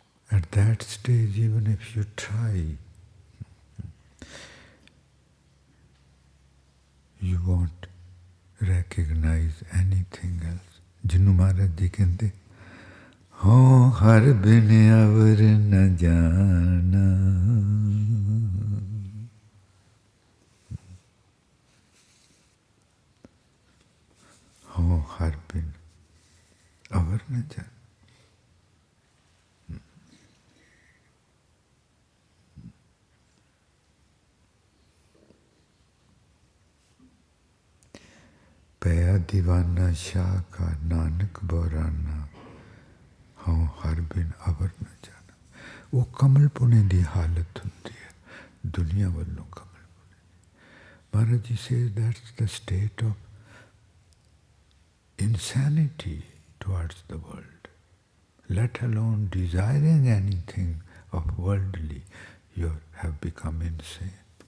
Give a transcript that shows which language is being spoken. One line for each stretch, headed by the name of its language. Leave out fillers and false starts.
English: At that stage, even if you try, you won't recognize anything else.
Punjabi: Jinnu Maharaj Ji ਕਹਿੰਦੇ, ਹੋ ਹਰ ਬਿਨ ਅਵਰ ਨ ਜਾਣਾ, ਹੋ ਹਰ ਬਿਨ ਅਵਰ ਨ ਜਾਣਾ। ਪਿਆ ਦੀਵਾਨਾ ਸ਼ਾਹ ਕਾ ਨਾਨਕ ਬੋਰਾਨਾ, ਹਾਂ ਹਰ ਬਿਨ ਅਵਰ ਨਾ ਜਾਣਾ। ਉਹ ਕਮਲ ਪੁਣੇ ਦੀ ਹਾਲਤ ਹੁੰਦੀ ਹੈ, ਦੁਨੀਆ ਵੱਲੋਂ ਕਮਲ Pune. Maharaj ji
English: says that's the state of insanity towards the world, let alone desiring anything of worldly, you have become insane.